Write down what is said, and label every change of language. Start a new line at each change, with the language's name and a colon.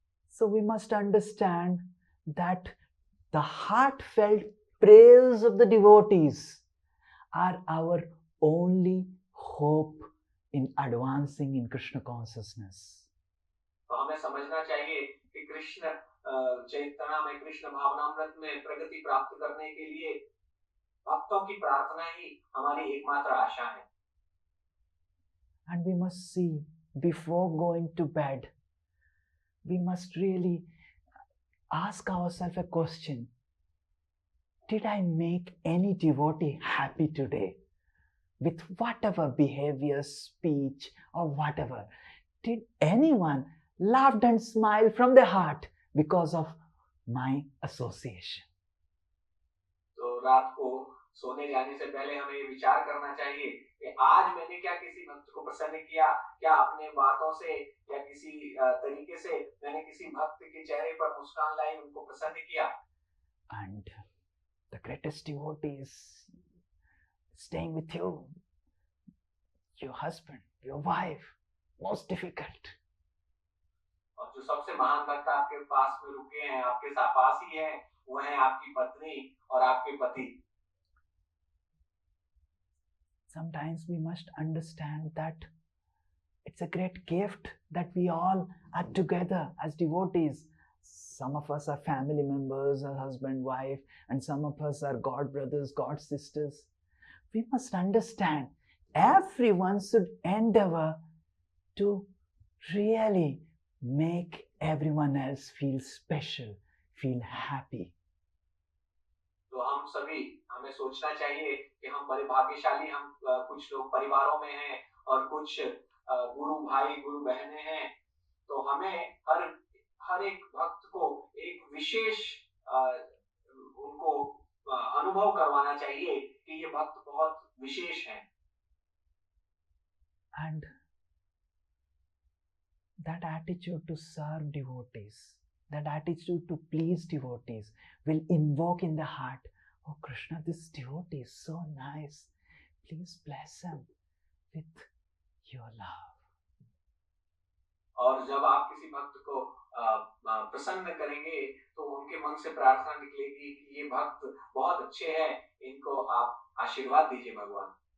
English: So we must understand that the heartfelt prayers of the devotees are our only hope in advancing in Krishna consciousness.
Hindi: तो हमें समझना चाहिए कि कृष्ण चैतना में, कृष्ण भावनामृत में प्रगति प्राप्त करने के लिए भक्तों की प्रार्थना ही हमारी एकमात्र आशा है।
English: And we must see, before going to bed, we must really ask ourselves a question. Did I make any devotee happy today? With whatever behavior, speech, or whatever. Did anyone laugh and smile from their heart because of my association?
Hindi: तो रात को सोने जाने से पहले हमें ये विचार करना चाहिए कि आज मैंने क्या किसी भक्त को प्रसन्न किया, क्या अपने बातों से या किसी तरीके से मैंने किसी भक्त के चेहरे पर मुस्कान लाई, उनको प्रसन्न किया।
English: And the greatest devotee is staying with you, your husband, your wife, most difficult.
Hindi: और जो सबसे महान भक्त आपके पास में रुके हैं, आपके पास ही हैं, वो हैं आपकी पत्नी और आपके पति।
English: Sometimes we must understand that it's a great gift that we all are together as devotees. Some of us are family members, a husband, wife, and some of us are God brothers, God sisters. We must understand everyone should endeavor to really make everyone else feel special, feel happy.
Hindi: तो हम सभी, हमें सोचना चाहिए कि हम बड़े भाग्यशाली, हम कुछ लोग परिवारों में हैं और कुछ गुरु भाई गुरु बहनें हैं। तो हमें हर एक भक्त को एक विशेष उनको अनुभव करवाना चाहिए कि ये भक्त बहुत विशेष हैं।
English: And that attitude to serve devotees, that attitude to please devotees will invoke in the heart, oh Krishna, this devotee is so nice. Please bless him with your love.
Hindi: और जब आप किसी भक्त को प्रसन्न करेंगे तो उनके मन से प्रार्थना निकलेगी कि ये भक्त बहुत अच्छे हैं, इनको आप आशीर्वाद दीजिए भगवान।